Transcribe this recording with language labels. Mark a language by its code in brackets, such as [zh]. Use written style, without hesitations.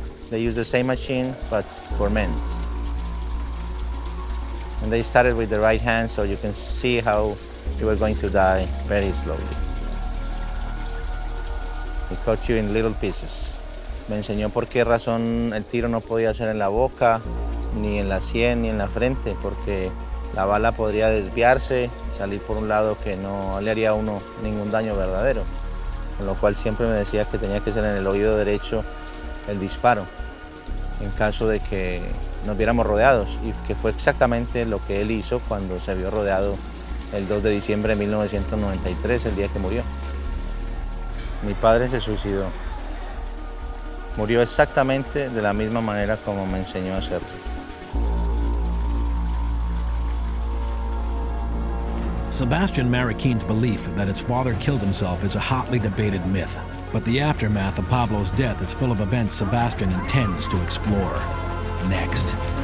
[en] They use the same machine, but for men. And they started with the right hand, so you can see how you were going to die very slowly. He cut you in little pieces. [es] Me enseñó por qué razón el tiro no podía ser en la boca, ni en la sien, ni en la frente, porque la bala podría desviarse, salir por un lado que no le haría a uno ningún daño verdadero. Con lo cual siempre me decía que tenía que ser en el oído derecho el disparo, en caso de que nos viéramos rodeados, y que fue exactamente lo que él hizo cuando se vio rodeado el 2 de diciembre de 1993, el día que murió. Mi padre se suicidó. Murió exactamente de la misma manera como me enseñó a hacerlo. [en] Sebastian Marroquin's belief that his father killed himself is a hotly debated myth, but the aftermath of Pablo's death is full of events Sebastian intends to explore. Next.